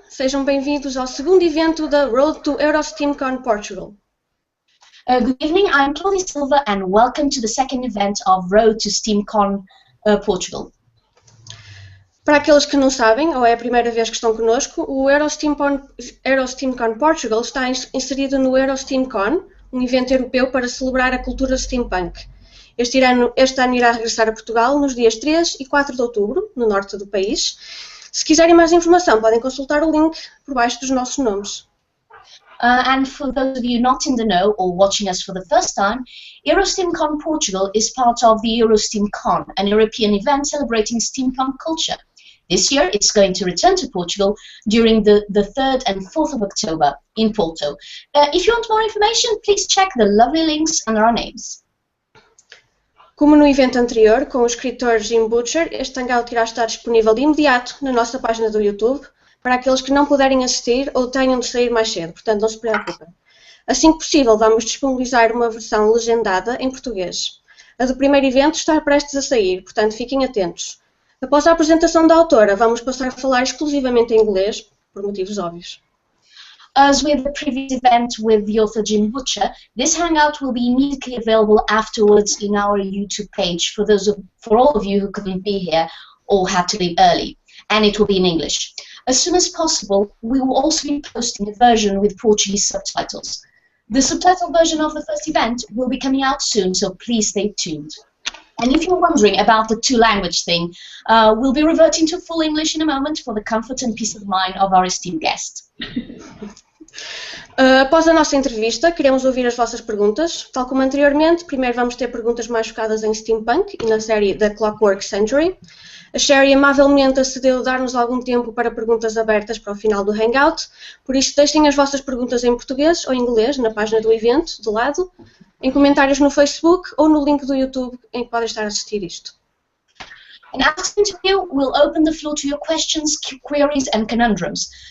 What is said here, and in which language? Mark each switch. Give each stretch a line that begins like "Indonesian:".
Portuguese: Sejam bem-vindos ao segundo evento da Road to EuroSteamCon Portugal.
English: Good evening, I'm Claudia Silva and welcome to the second event of Road to SteamCon Portugal.
Portuguese: Para aqueles que não sabem, ou é a primeira vez que estão connosco, o EuroSteamCon Portugal está inserido no EuroSteamCon, um evento europeu para celebrar a cultura steampunk. Este ano irá regressar a Portugal nos dias 3 e 4 de outubro, no norte do país. Se quiserem mais informação, podem consultar o link por baixo dos nossos nomes.
English: And for those of you not in the know or watching us for the first time, EuroSteamCon Portugal is part of the EuroSteamCon, an European event celebrating steampunk culture. This year, it's going to return to Portugal during the 3rd and 4th of October in Porto. If you want more information, please check the lovely links under our names.
Portuguese: Como no evento anterior, com o escritor Jim Butcher, este hangout irá estar disponível de imediato na nossa página do YouTube para aqueles que não puderem assistir ou tenham de sair mais cedo, portanto não se preocupem. Assim que possível, vamos disponibilizar uma versão legendada em português. A do primeiro evento está prestes a sair, portanto fiquem atentos. Após a apresentação da autora, vamos passar a falar exclusivamente em inglês, por motivos óbvios.
English: As with the previous event with the author Jim Butcher, this hangout will be immediately available afterwards in our YouTube page for all of you who couldn't be here or had to leave early, and it will be in English. As soon as possible, we will also be posting a version with Portuguese subtitles. The subtitled version of the first event will be coming out soon, so please stay tuned. And if you're wondering about the two-language thing, we'll be reverting to full English in a moment for the comfort and peace of mind of our esteemed guest.
Portuguese: Após a nossa entrevista, queremos ouvir as vossas perguntas. Tal como anteriormente, primeiro vamos ter perguntas mais focadas em steampunk e na série da Clockwork Century. A Cherie amavelmente acedeu a dar-nos algum tempo para perguntas abertas para o final do hangout, por isso deixem as vossas perguntas em português ou em inglês na página do evento, do lado, em comentários no Facebook ou no link do YouTube em que podem estar a assistir isto.
English: And after the interview, we'll open the floor to your questions, queries and conundrums.